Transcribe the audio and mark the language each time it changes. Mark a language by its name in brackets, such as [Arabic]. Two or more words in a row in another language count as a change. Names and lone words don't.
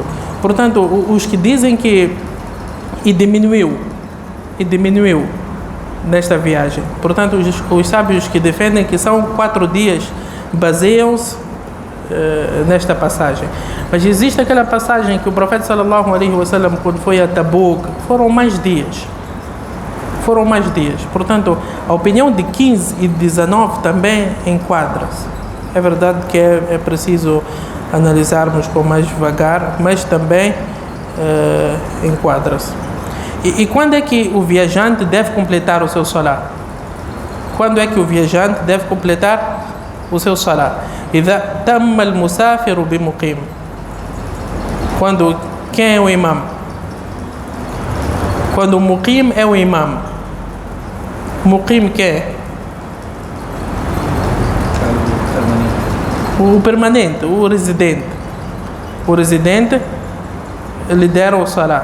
[Portuguese] Portanto, os que dizem que diminuiu nesta viagem, portanto, os sábios que defendem que são 4 dias baseiam-se nesta passagem. Mas existe aquela passagem que o profeta [Arabic] صلى الله عليه وسلم, [Portuguese] quando foi a Tabuk, foram mais dias. Portanto, a opinião de 15 e 19 também enquadra-se. É verdade que é preciso analisarmos com mais devagar, mas também enquadra-se. E quando é que o viajante deve completar o seu salat? [Arabic] إذا تم المسافر بمقيم. [Portuguese] Quem é o imam? Quando o muqim é o imam. Muqim que é? O permanente, o residente. O residente lidera o salat.